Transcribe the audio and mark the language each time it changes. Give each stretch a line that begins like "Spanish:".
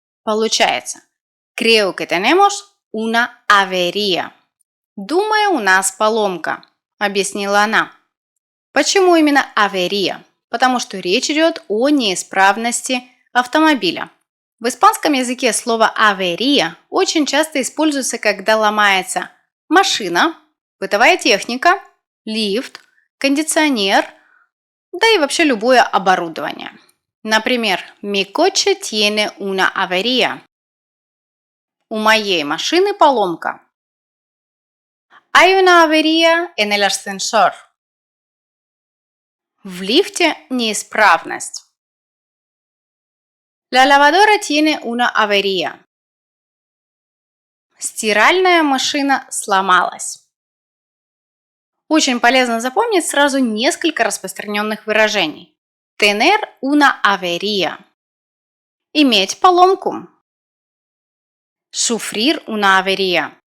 Russian: Получается,
Spanish: creo que tenemos una avería.
Russian: Думаю, у нас поломка. Объяснила она. Почему именно авария? Потому что речь идет о неисправности автомобиля. В испанском языке слово авария очень часто используется, когда ломается машина, бытовая техника, лифт, кондиционер, да и вообще любое оборудование. Например,
Spanish: mi coche tiene una avería.
Russian: У моей машины поломка.
Spanish: Hay una avería en el ascensor.
Russian: В лифте неисправность.
Spanish: La lavadora tiene una avería.
Russian: Стиральная машина сломалась. Очень полезно запомнить сразу несколько распространенных выражений.
Spanish: Tener una avería.
Russian: Иметь поломку.
Spanish: Sufrir una avería.